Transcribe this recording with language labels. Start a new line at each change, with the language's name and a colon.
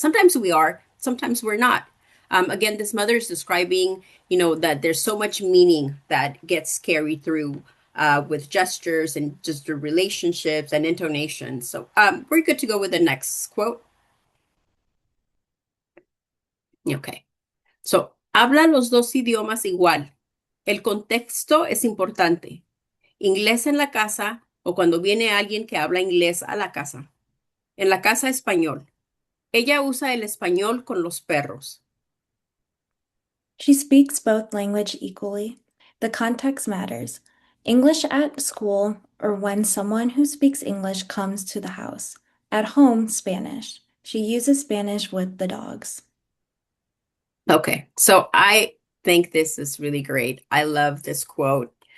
English: Sometimes we are, sometimes we're not. Again, this mother is describing, you know, that there's so much meaning that gets carried through with gestures and just the relationships and intonations. So we're good to go with the next quote. Okay.
Spanish: So, habla los dos idiomas igual. El contexto es importante. Inglés en la casa o cuando viene alguien que habla inglés a la casa. En la casa español. Ella usa el español con los perros.
English: She speaks both language equally. The context matters. English at school or when someone who speaks English comes to the house. At home, Spanish. She uses Spanish with the dogs. Okay, so I think this is really great. I love this quote.